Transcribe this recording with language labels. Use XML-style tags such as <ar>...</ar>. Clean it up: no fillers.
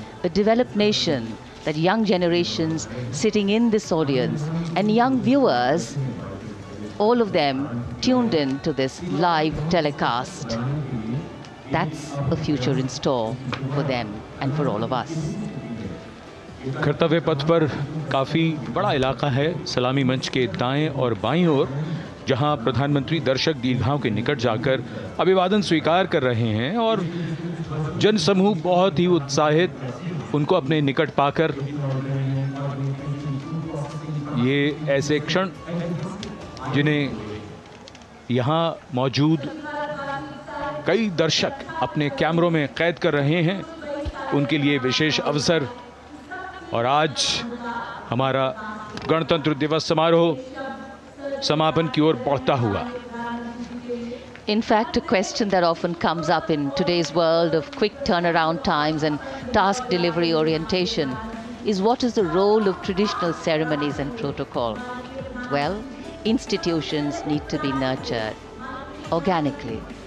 <en>The developed nation that young generations sitting in this audience and young viewers, all of them tuned in to this live telecast. That's a future in store for them and for all of us.</en> <hi>कर्तव्य पथ पर काफ़ी बड़ा इलाका है, सलामी मंच के दाएं और बाईं ओर, जहां प्रधानमंत्री दर्शक दीर्घाओं के निकट जाकर अभिवादन स्वीकार कर रहे हैं और जनसमूह बहुत ही उत्साहित उनको अपने निकट पाकर ये ऐसे क्षण जिन्हें यहाँ मौजूद कई दर्शक अपने कैमरों में कैद कर रहे हैं, उनके लिए विशेष अवसर। और आज हमारा गणतंत्र दिवस समारोह समापन की ओर बढ़ता हुआ।</hi> <en>In fact, a question that often comes up in today's world of quick turnaround times and task delivery orientation is what is the role of traditional ceremonies and protocol? Well, institutions need to be nurtured organically.</en>